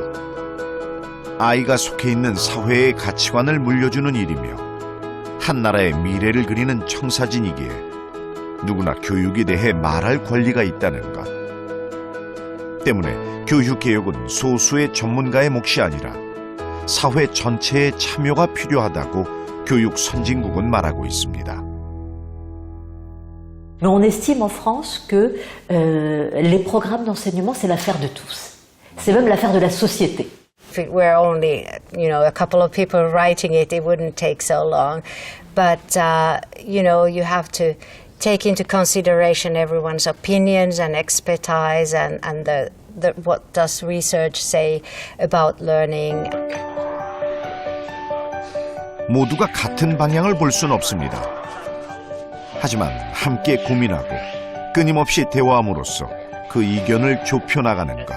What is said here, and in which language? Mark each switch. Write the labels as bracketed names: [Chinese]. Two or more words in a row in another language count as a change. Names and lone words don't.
[Korean] 아이가 속해 있는 사회의 가치관을 물려주는 일이며 한 나라의 미래를 그리는 청사진이기에 누구나 교육에 대해 말할 권리가 있다는 것. 때문에 교육개혁은 소수의 전문가의 몫이 아니라 사회 전체의 참여가 필요하다고 교육 선진국은 말하고 있습니다. [French] Mais on estime en France que les programmes d'enseignement, c'est l'affaire de tous. C'est même l'affaire de la société. [English] We're only a couple of people writing it, it wouldn't take so long. But, you have to take into consideration everyone's opinions and expertise and what does research say about learning. [Korean] 모두가 같은 방향을 볼 순 없습니다. 하지만 함께 고민하고 끊임없이 대화함으로써 그 이견을 좁혀나가는 것.